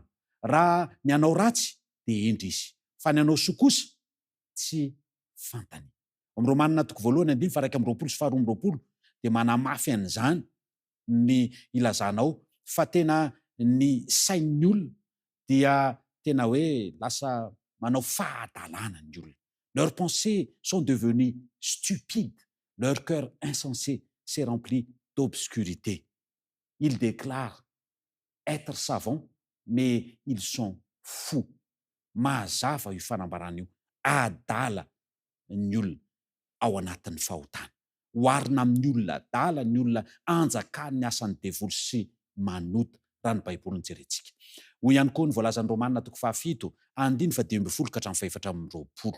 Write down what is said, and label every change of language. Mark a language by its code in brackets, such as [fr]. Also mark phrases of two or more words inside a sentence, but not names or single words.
[mg] Raha ny anao ratsy dia endry izy, fa ny anao soa kosa tsy fantany. Amin'ny Romanina 1:1-4 dia manamafy an'izany ny ilazanao fa tena ny sain'ny olona dia tena hoe lasa manao fahadalana ny olona. [fr] Leurs pensées sont devenues stupides, leur cœur insensé s'est rempli d'obscurité. Ils déclarent être savants, mais ils sont fous. [mg] Mazava io fanambarana io. Adala ny olona ao anatin'ny fahotana. Oharina amin'ny olona adala, ny olona anjakany ny asan'ny devoly sy manota, raha ny Baiboly ny jerentsika. Hoy ihany koa ny voalazan'ny Romanina 7:7-4.